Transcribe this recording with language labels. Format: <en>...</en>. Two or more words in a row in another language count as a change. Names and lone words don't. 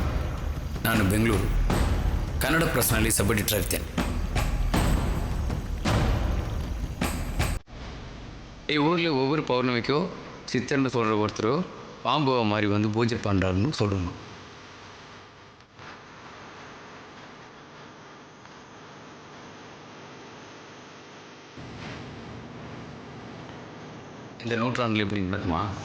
<kn>ನಾನು ಬೆಂಗಳೂರು ಕನ್ನಡ ಪ್ರೆಸ್ನಲ್ಲಿ</kn> <en>sub editor</en> <kn>ಇರ್ತೇನೆ.</kn> <ta>ಈ ஊரில் ஒவ்வொரு பௌர்ணமிக்கும் சித்தர்னு சொல்கிற ஒருத்தர் பாம்பு மாதிரி வந்து பூஜை பண்ணுறாருன்னு சொல்லணும். இந்த நூற்றாண்டில் எப்படி நடக்குமா?</ta>